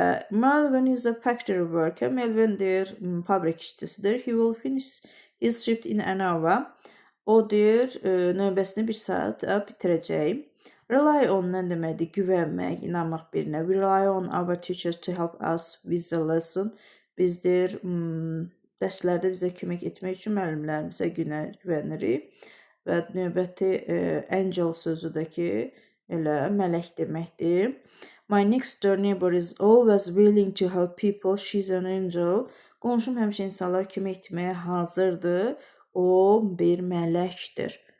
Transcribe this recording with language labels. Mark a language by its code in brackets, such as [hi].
[en] Melvin is a factory worker. Melvin [az] deyir, fabrik işçisidir. [en] He will finish his shift in an hour. [az] O deyir, növbəsini bir saat bitirəcək. Rely on nə deməkdir? Güvənmək, inanmaq birinə. [en] We rely on our teachers to help us with the lesson. [az] Biz deyir, dərslərdə bizə kömək etmək üçün müəllimlərimizə güvənirik. Və növbəti angel sözü də ki, elə mələk deməkdir. [en] My next door neighbor is always willing to help people. She's an angel. [az] Qonşum həmişə insanlara kömək etməyə hazırdır. O bir mələkdir.